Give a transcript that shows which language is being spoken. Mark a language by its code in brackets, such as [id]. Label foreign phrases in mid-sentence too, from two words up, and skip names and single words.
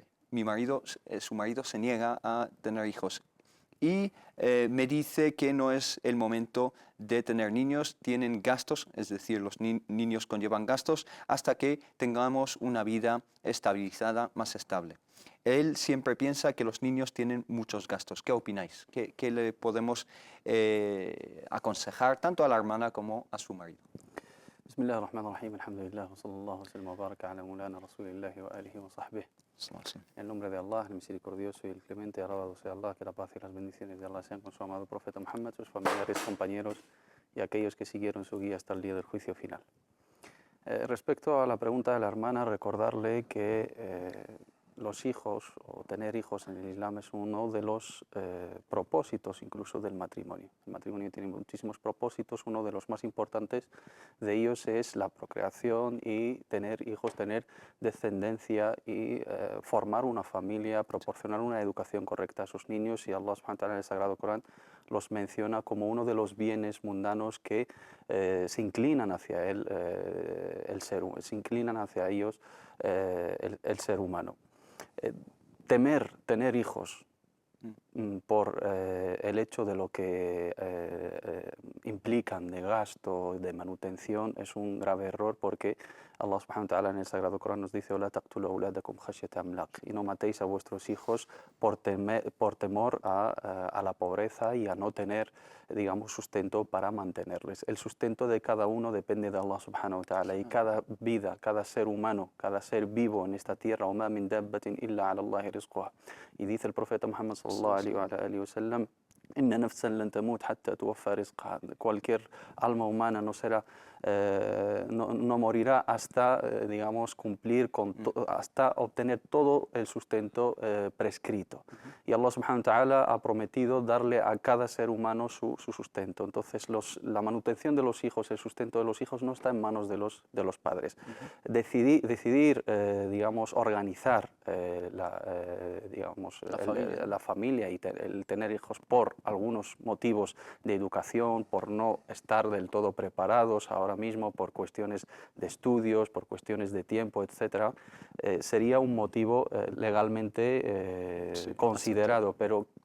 [es] Su marido se niega a tener hijos y me dice que no es el momento de tener niños, tienen gastos, es decir, los niños conllevan gastos, hasta que tengamos una vida estabilizada, más estable. Él siempre piensa que los niños tienen muchos gastos. ¿Qué opináis? ¿Qué le podemos aconsejar tanto a la hermana como a su marido? [ar] بسم الله الرحمن الرحيم، الحمد لله، وصلى الله وسلم وبارك على مولانا رسول الله وآله وصحبه. [es] En el nombre de Allah, el misericordioso y el clemente, alabado sea Allah, que la paz y las bendiciones de Allah sean con su amado profeta Muhammad, sus familiares, compañeros y aquellos que siguieron su guía hasta el día del juicio final. Respecto a la pregunta de la hermana, recordarle que los hijos o tener hijos en el Islam es uno de los propósitos incluso del matrimonio. El matrimonio tiene muchísimos propósitos, uno de los más importantes de ellos es la procreación y tener hijos, tener descendencia y formar una familia, proporcionar una educación correcta a sus niños, y [ar] الله سبحانه وتعالى [es] en el Sagrado Corán los menciona como uno de los bienes mundanos que se inclinan hacia él, se inclinan hacia ellos el ser humano. Temer tener hijos por el hecho de lo que implican de gasto, de manutención, es un grave error porque [ar] الله سبحانه وتعالى [es] en el Sagrado Corán nos dice [ar] "ولا تقتلوا أولادكم خشية إملاق", [es] y no matéis a vuestros hijos por temor a la pobreza y a no tener, digamos, sustento para mantenerles. El sustento de cada uno depende de [ar] الله سبحانه وتعالى, [es] y cada vida, cada ser humano, cada ser vivo en esta tierra, [ar] وَمَا مِن دَابَّةٍ إِلَّا عَلَى اللَّهِ رِزْقُهَا. [es] Y dice el profeta Muhammad [ar] صلى الله عليه وسلم, إن نفسا لن تموت حتى توفى رزقها. [es] Cualquier alma humana no morirá hasta, digamos, cumplir hasta obtener todo el sustento prescrito. Y [ar] الله سبحانه وتعالى [es] ha prometido darle a cada ser humano su sustento. Entonces, la manutención de los hijos, el sustento de los hijos no está en manos de los padres. Decidir, digamos, organizar la familia y el tener hijos por algunos motivos de educación, por no estar del todo preparados ahora mismo, por cuestiones de estudios, por cuestiones de tiempo, etc., sería un motivo legalmente considerado, pero